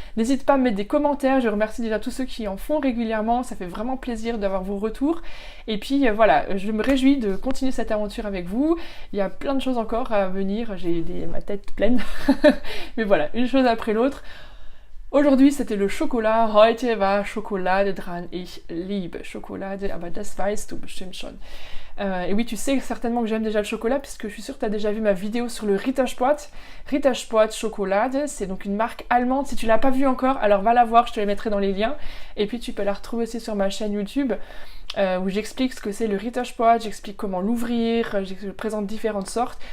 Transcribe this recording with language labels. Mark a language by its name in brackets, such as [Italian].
[French] N'hésite pas à me mettre des commentaires, je remercie déjà tous ceux qui en font régulièrement, ça fait vraiment plaisir d'avoir vos retours. Et puis, voilà, je me réjouis de continuer cette aventure avec vous. Il y a plein de choses encore à venir, j'ai ma tête pleine. Mais voilà, une chose après l'autre. Aujourd'hui, c'était le chocolat. [German] Heute war Schokolade dran. Ich liebe Schokolade, aber das weißt du bestimmt schon. [French] Et oui, tu sais certainement que j'aime déjà le chocolat, puisque je suis sûre que tu as déjà vu ma vidéo sur le Rittersport. Rittersport Schokolade, c'est donc une marque allemande. Si tu l'as pas vue encore, alors va la voir, je te la mettrai dans les liens. Et puis tu peux la retrouver aussi sur ma chaîne YouTube, où j'explique ce que c'est le Rittersport, j'explique comment l'ouvrir, je présente différentes sortes.